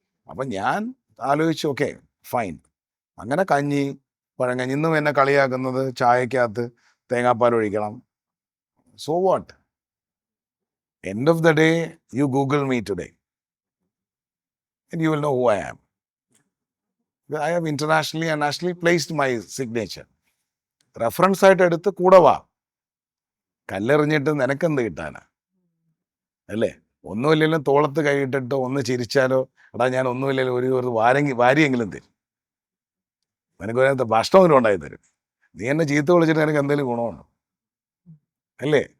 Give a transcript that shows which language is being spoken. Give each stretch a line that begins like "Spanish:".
Malayalam: അപ്പം ഞാൻ ആലോചിച്ചു, ഓക്കെ ഫൈൻ. അങ്ങനെ കഞ്ഞി, പഴങ്കഞ്ഞി. ഇന്നും എന്നെ കളിയാക്കുന്നത് ചായക്കകത്ത് തേങ്ങാപ്പാൽ ഒഴിക്കണം.
English: So what? End of the day you Google me today and you will know who I am. I have internationally and nationally placed my signature.
Malayalam: Reference ആയിട്ട് എടുത്ത് കൂടെ വാ. കല്ലെറിഞ്ഞിട്ട് നിനക്കെന്ത് കിട്ടാനാ അല്ലേ? ഒന്നുമില്ലെങ്കിലും തോളത്ത് കൈയിട്ടിട്ടോ ഒന്ന് ചിരിച്ചാലോ, എടാ ഞാൻ ഒന്നുമില്ലെങ്കിലും ഒരു വാരിയെങ്കിലും തരും. നിനക്ക് ഭക്ഷണമെങ്കിലും ഉണ്ടായി തരും. നീ എന്നെ ചീത്ത വിളിച്ചിട്ട് എനിക്ക് എന്തെങ്കിലും ഗുണമുണ്ടോ? അല്ലേ?